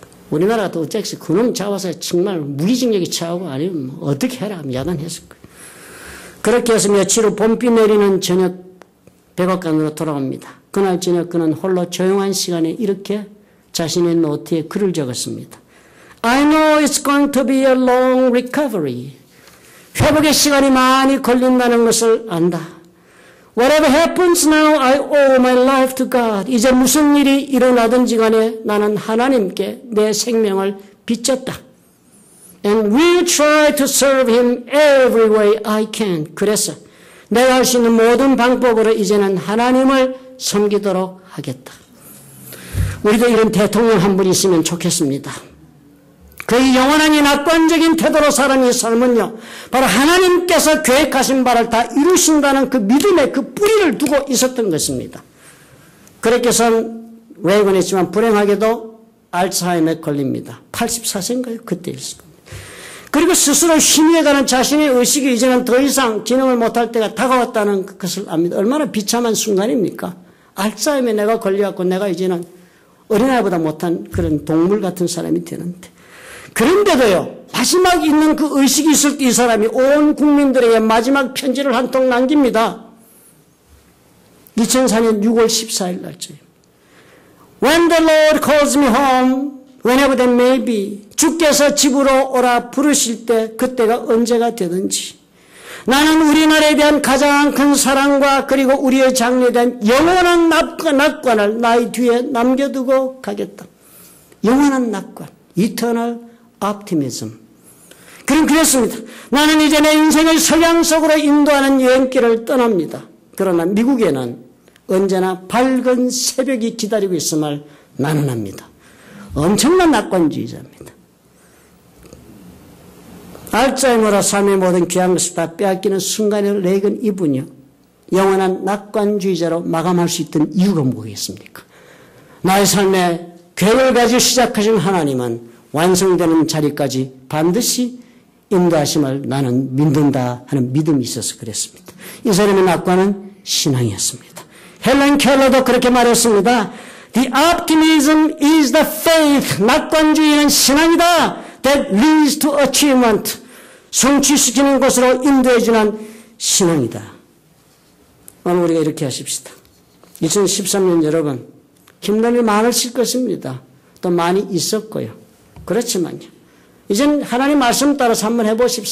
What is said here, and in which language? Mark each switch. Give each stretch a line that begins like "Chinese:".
Korean: 우리나라가 또 어쨌든 그놈 잡아서 정말 무기징역이 차오고 아니면 뭐 어떻게 해라 하면 야단했을 거예요. 그렇게 해서 며칠 후 봄비 내리는 저녁 백악관으로 돌아옵니다. 그날 저녁 그는 홀로 조용한 시간에 이렇게 자신의 노트에 글을 적었습니다.
English: I know it's going to be a long recovery.
Korean: 회복의 시간이 많이 걸린다는 것을 안다.
English: Whatever happens now, I owe my life to God.
Korean: 이제 무슨 일이 일어나든지 간에 나는 하나님께 내 생명을 비쳤다.
English: And we'll try to serve Him every way I can.
Korean: 그래서 내가 할 수 있는 모든 방법으로 이제는 하나님을 섬기도록 하겠다. 우리도 이런 대통령 한 분 있으면 좋겠습니다. 그의 영원한 이 낙관적인 태도로 사는 이 삶은요, 바로 하나님께서 계획하신 바를 다 이루신다는 그 믿음의 그 뿌리를 두고 있었던 것입니다. 그렇게 해서 레이건이 했지만 불행하게도 알츠하이머에 걸립니다. 84세인가요? 그때였을 겁니다. 그리고 스스로 희미해가는 자신의 의식이 이제는 더 이상 기능을 못할 때가 다가왔다는 것을 압니다. 얼마나 비참한 순간입니까? 알츠하이머에 내가 걸려갖고 내가 이제는 어린아이보다 못한 그런 동물 같은 사람이 되는데. 그런데도요, 마지막 있는 그 의식이 있을 때 이 사람이 온 국민들에게 마지막 편지를 한 통 남깁니다. 2004년 6월 14일 날짜예요.
English: When the Lord calls me home, whenever that may be.
Korean: 주께서 집으로 오라 부르실 때 그때가 언제가 되든지. 나는 우리나라에 대한 가장 큰 사랑과 그리고 우리의 장래에 대한 영원한 낙관을 나의 뒤에 남겨두고 가겠다. 영원한 낙관,
English: eternal optimism.
Korean: 그럼 그랬습니다. 나는 이제 내 인생을 석양 속으로 인도하는 여행길을 떠납니다. 그러나 미국에는 언제나 밝은 새벽이 기다리고 있음을 나는 압니다. 엄청난 낙관주의자입니다. 알츠하이머로 삶의 모든 귀한 것을 다 빼앗기는 순간에 레이건 이분이요, 영원한 낙관주의자로 마감할 수 있던 이유가 뭐겠습니까? 나의 삶에 계획을 가지고 시작하신 하나님은 완성되는 자리까지 반드시 인도하심을 나는 믿는다 하는 믿음이 있어서 그랬습니다. 이 사람의 낙관은 신앙이었습니다. 헬렌 켈러도 그렇게 말했습니다.
English: The optimism is the faith.
Korean: 낙관주의는 신앙이다.
English: That leads to achievement.
Korean: 성취시키는 곳으로 인도해주는 신앙이다. 오늘 우리가 이렇게 하십시다. 2013년 여러분, 힘든 일 많으실 것입니다. 또 많이 있었고요. 그렇지만요, 이젠 하나님 말씀 따라서 한번 해보십시오.